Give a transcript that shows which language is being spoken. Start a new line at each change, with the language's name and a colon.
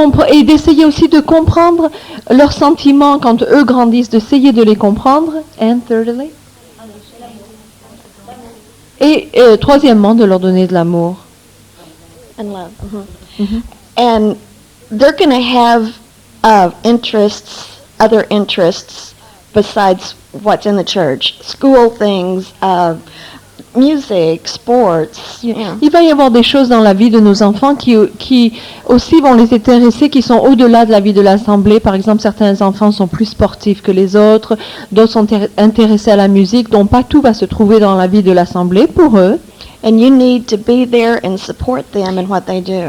French: Et d'essayer aussi de comprendre leurs sentiments quand eux grandissent, d'essayer de les comprendre.
English: And thirdly?
French: Et troisièmement, de leur donner de l'amour.
English: And love. And they're going to have other interests besides what's in the church. School things, music, sports. You know.
French: Il va y avoir des choses dans la vie de nos enfants qui aussi vont les intéresser, qui sont au-delà de la vie de l'Assemblée. Par exemple, certains enfants sont plus sportifs que les autres, d'autres sont intéressés à la musique, donc pas tout va se trouver dans la vie de l'Assemblée pour eux.
English: And you need to be there and support them in what they do.